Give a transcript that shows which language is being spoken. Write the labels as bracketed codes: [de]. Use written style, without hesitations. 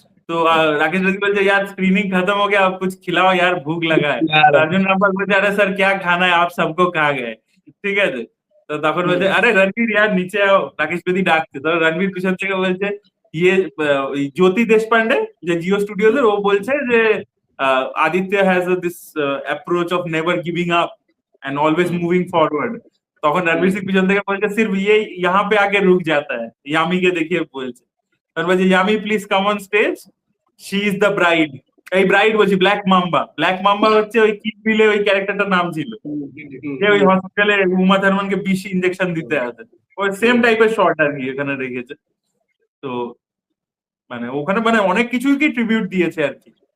[hi] তো राकेश बेदी बोलते यार स्क्रीनिंग खत्म हो गया, आप कुछ खिलाओ यार, भूख लगा है। तो अर्जुन रामपाल बोलते अरे सर क्या खाना है, आप सबको खा गए, [bn] ঠিক আছে। তো তখন বলছে আরে রণবীর यार নিচে आओ, রাকেশ বেদি ডাকছে। তো রণবীর পিছন থেকে বলছে ইয়ে ওই জ্যোতি দেশপান্ডে যে জিও স্টুডিওজ এর, ও বলছে যে [en] Aditya has this approach of never giving up and always moving forward. [bn] তখন রণবীর সিং পিছন থেকে বলছে সির্ফ [hi] ये यहाँ पे आके रुक जाता है, यामी के देखिए [bn] বলছে। তারপর বলছে yummy [en] Please come on stage, she is the bride. [bn] এই ব্রাইড বলছি ব্ল্যাক মাম্বা, ব্ল্যাক মাম্বা হচ্ছে ওই কিল বিলে ওই ক্যারেক্টারটার নাম ছিল, যে ওই হসপিটালে উমা থারমানকে বিষ ইনজেকশন দিতে আসে, ওই সেম টাইপের শর্ট আর কি এখানে রেখেছে। তো মানে ওখানে মানে অনেক কিছুই কি ট্রিবিউট দিয়েছে আর কি।